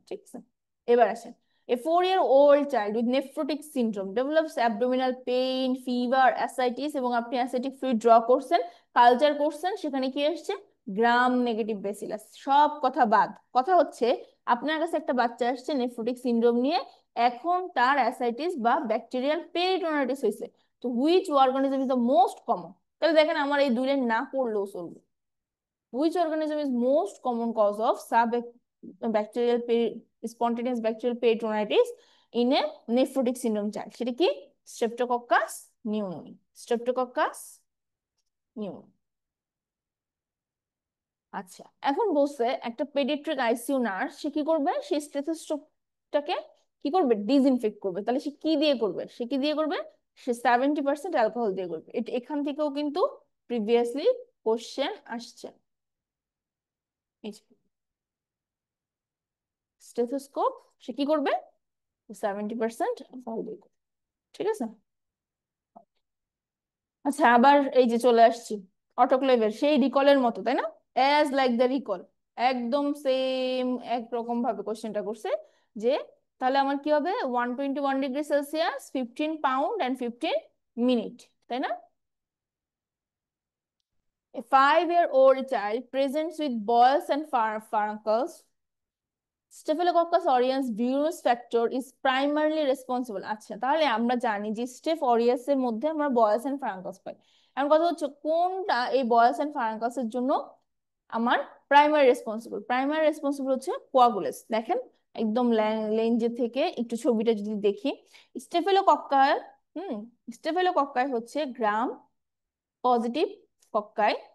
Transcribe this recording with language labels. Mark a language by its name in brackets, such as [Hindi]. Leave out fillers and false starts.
[English] ঠিক আছে, এবার আসেন। A 4-year-old child with nephrotic syndrome develops abdominal pain, fever, ascites, [Bangla] এবং আপনি অ্যাসিটিক ফ্লুইড ড্র করছেন, কালচার করছেন, সেখানে কি আসছে? Gram negative bacillus. সব কথা বাদ, কথা হচ্ছে আপনার কাছে একটা বাচ্চা আসছে নেফ্রোটিক সিনড্রোম নিয়ে, এখন তার অ্যাসাইটিস বা ব্যাকটেরিয়াল পেরিটোনাইটিস হয়েছে। তো [English] Which organism is the most common? [Bangla] তাহলে দেখেন আমার এই দুই লাইন না পড়লেও চলবে। [English] Which organism is most common cause of bacterial spontaneous bacterial peritonitis in a nephrotic syndrome child? [Bangla] সেটা কি? Streptococcus pneumoniae, streptococcus pneumoniae. আচ্ছা, এখন বলছে একটা পেডিয়াট্রিক আইসিইউ নার্স, সে কি করবে? সে স্টেথোস্কোপটাকে কি করবে? ডিসইনফেক্ট করবে। তাহলে সে কি দিয়ে করবে? সে কি দিয়ে করবে? সে 70% অ্যালকোহল দিয়ে করবে। এখান থেকেও কিন্তু প্রিভিয়াসলি কোশ্চেন আসছে। স্টেথোস্কোপ, সে কি করবে? 70% অ্যালকোহল দিয়ে করবে। ঠিক আছে, আচ্ছা, আবার এই যে চলে আসছি অটোক্লেভের সেই রিকলের মতো, তাই না? [English] as like the recall, [Bangla] একদম সেম একরকম ভাবে কোশ্চেনটা করছে যে তাহলে আমার কি হবে, 121 degree Celsius, 15 pound and 15 minute, তাই না? [English] A 5-year-old child presents with boils and furuncles. Staphylococcus aureus virus factor is primarily responsible. [Bangla] আচ্ছা, তাহলে আমরা জানি যে স্টেফ অরিয়াস এর মধ্যে আমরা বয়েলস এন্ড ফারাঙ্কাস পাই। এখন কথা হচ্ছে কোনটা এই বয়েলস এন্ড ফারাঙ্কাস এর জন্য আমার প্রাইমারি রেসপন্সিবল হচ্ছে কোয়াগুলেস। দেখেন একদম লেঞ্জে থেকে একটু ছবিটা যদি দেখি, স্টেফিলোকক্কাই, হুম, স্টেফিলোকক্কাই হচ্ছে গ্রাম পজিটিভ কক্কাই।